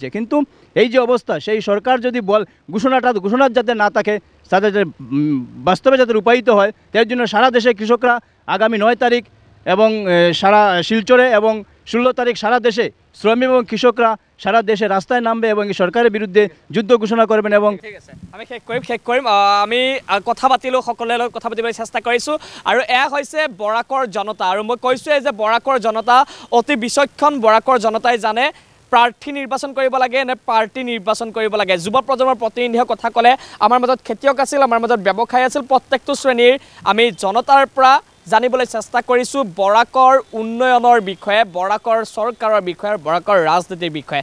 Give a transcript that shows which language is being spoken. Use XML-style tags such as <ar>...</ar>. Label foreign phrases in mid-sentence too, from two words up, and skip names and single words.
<bn>কিন্তু এই যে অবস্থা, সেই সরকার যদি ঘোষণার যাতে না থাকে, তাদের বাস্তবে যাতে রূপায়িত হয়, তার জন্য সারা দেশে কৃষকরা আগামী 9 তারিখ এবং সারা শিলচরে এবং 16 তারিখ সারা দেশে শ্রমিক এবং কৃষকরা সারা দেশে রাস্তায় নামবে এবং সরকারের বিরুদ্ধে যুদ্ধ ঘোষণা করবেন। এবং</bn> <as>আমি শেষ কৰিম আমি কথা পাতিলোঁ, সকলোৰে লগত কথা পাতিবলৈ চেষ্টা কৰিছোঁ। আৰু এয়া হৈছে বৰাকৰ জনতা। আৰু মই কৈছোঁৱে যে বৰাকৰ জনতা অতি বিচক্ষণ। বৰাকৰ জনতাই জানে প্ৰাৰ্থী নিৰ্বাচন কৰিব লাগে নে পাৰ্টি নিৰ্বাচন কৰিব লাগে। যুৱ প্ৰজন্মৰ প্ৰতিনিধিয়ে কথা ক'লে, আমাৰ মাজত খেতিয়ক আছিল, আমাৰ মাজত ব্যৱসায়ী আছিল, প্ৰত্যেকটো শ্ৰেণীৰ আমি জনতাৰ পৰা জানিবলৈ চেষ্টা কৰিছোঁ বৰাকৰ উন্নয়নৰ বিষয়ে, বৰাকৰ চৰকাৰৰ বিষয়ে, বৰাকৰ ৰাজনীতিৰ বিষয়ে।</as>